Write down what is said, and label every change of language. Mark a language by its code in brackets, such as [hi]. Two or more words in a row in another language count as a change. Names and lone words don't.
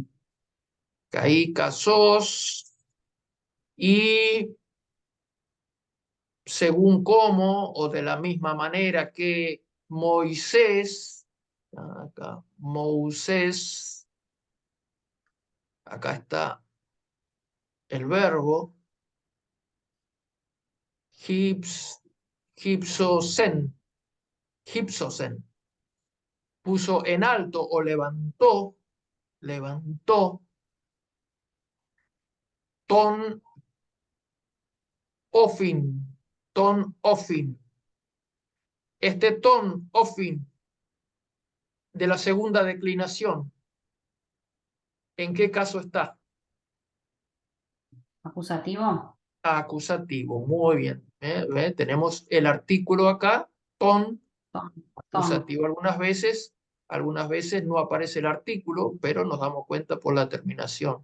[es] Caí, casos, y según cómo o de la misma manera que Moisés, acá, Moisés, acá está el verbo, [el] ὕψωσεν, ὕψωσεν, [es] puso en alto o levantó, [el] τὸν ὄφιν, τὸν ὄφιν. [es] Este [el] τὸν ὄφιν [es] de la segunda declinación, ¿en qué caso está? ¿Acusativo? Acusativo, muy bien. ¿Ve? Tenemos el artículo acá, ton, Ton. acusativo algunas veces no aparece el artículo, pero nos damos cuenta por la terminación.